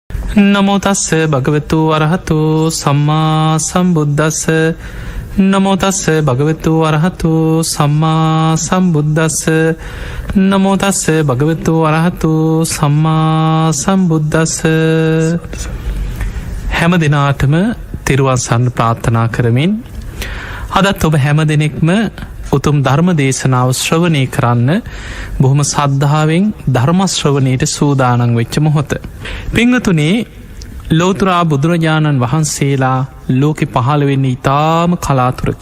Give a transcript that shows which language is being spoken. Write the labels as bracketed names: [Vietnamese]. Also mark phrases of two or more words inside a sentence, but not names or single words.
[Pali] නමෝ තස්ස භගවතු වරහතු සම්මා සම්බුද්දස්ස නමෝ තස්ස භගවතු වරහතු සම්මා සම්බුද්දස්ස නමෝ තස්ස භගවතු වරහතු සම්මා සම්බුද්දස්ස. [Sinhala] හැම දිනාටම තෙරුවන් සරණ ප්‍රාර්ථනා කරමින් අදත් ඔබ හැම දෙනෙක්ම උතුම් ධර්ම දේශනාව ශ්‍රවණය කරන්න බොහොම සද්ධාවෙන් ධර්ම ශ්‍රවණයට සූදානම් වෙච්ච මොහොත. පින්වතුනේ, ලෝතුරා බුදුරජාණන් වහන්සේලා ලෝකෙ පහළ වෙන්නේ ඉතාම කලාතුරකි.